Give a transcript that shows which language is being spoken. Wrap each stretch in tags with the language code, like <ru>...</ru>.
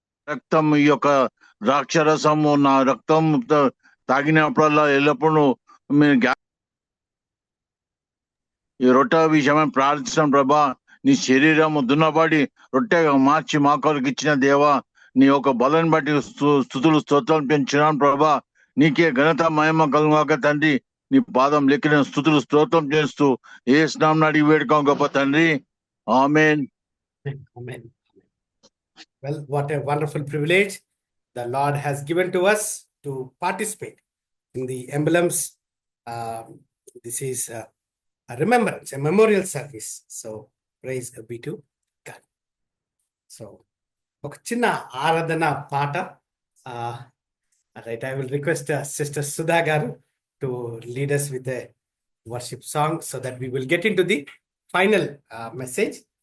<te>రక్తం, ఈ యొక్క ద్రాక్షరసము నా రక్తం తాగినప్పుడల్లా ఎల్లప్పుడూ మీరు ఈ రొట్టె విషయమై ప్రార్థించడం ప్రభా, నీ శరీరము దున్నబడి రొట్టెగా మార్చి మా కొరకు ఇచ్చిన దేవా, నీ యొక్క బలాన్ని బట్టి స్తుతులు స్తోత్రాలు పెంచినాను ప్రభా. నీకే ఘనత మహిమ కలుగాక తండ్రి. నీ పాదం లెక్కిన స్తుతులు స్తోత్రం చేస్తూ ఏ స్నామం అడిగి వేడుకోం గొప్ప తండ్రి. ఆమేన్.</te> <en>Amen. Well, what a wonderful privilege the Lord has given to us to participate in the emblems. This is a remembrance, a memorial service. So praise be to God.</en> <te>So ఒక చిన్న ఆరాధన పాట.</te> <en>Right, I will request Sister Sudha garu to lead us with a worship song so that we will get into the final message.</en>